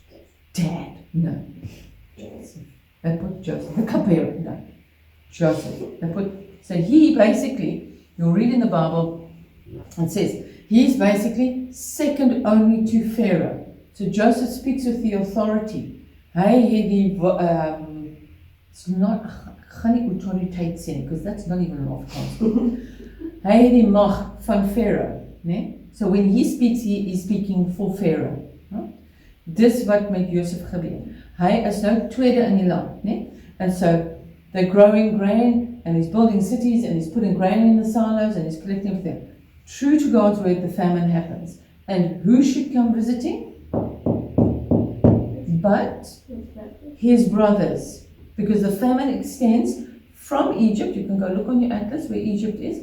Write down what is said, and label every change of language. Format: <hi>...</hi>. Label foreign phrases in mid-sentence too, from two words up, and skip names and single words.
<en>Dad. No. Joseph. They put Joseph. The cupbearer. No. Joseph. So he basically, you'll read in the Bible, it says, he's basically second only to Pharaoh. So Joseph speaks with the authority. It's not,</en> <af>gaan nie autoriteit sê,</af> <en>because that's not even an Afrikaans.</en> <af>Hy het die mag van Pharaoh. Nee?</af> <en>So when he speaks, he is speaking for Pharaoh. No?</en> <af>Dis wat met Joseph gebeur. Hy is nou tweede in die land. Nee?</af> <en>And so they're growing grain, and he's building cities, and he's putting grain in the silos, and he's collecting everything. True to God's word, the famine happens. And who should come visiting? But his brothers. Because the famine extends from Egypt. You can go look on your atlas where Egypt is.</en>